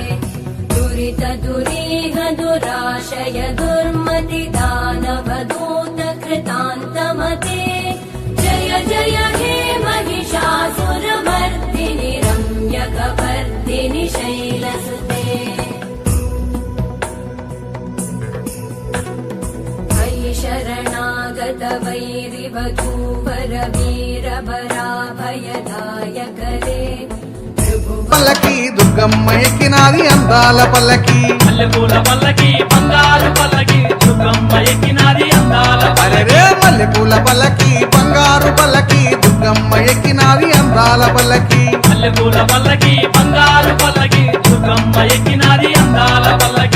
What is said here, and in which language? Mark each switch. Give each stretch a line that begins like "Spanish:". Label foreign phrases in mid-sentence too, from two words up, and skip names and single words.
Sanskrit: दुरित दुरीह दुराशय दुर्मति दानव दूत कृतान्तमते जय जय हे महिषासुरमर्दिनि रम्यकपर्दिनि शैलसुते शरणागत वैरिवधूवर वीरभराभयदायकरे
Telugu: పల్లకి దుర్గమ్మ ఎక్కినాది అందాల పల్లకి మల్లెపూల పల్లకి బంగారు పల్లకి దుర్గమ్మ ఎక్కినాది అందాల అరే మల్లెపూల పల్లకి బంగారు పల్లకి దుర్గమ్మ ఎక్కినాది అందాల పల్లకి మల్లెపూల పల్లకి బంగారు పల్లకి దుర్గమ్మ ఎక్కినాది అందాల పల్లకి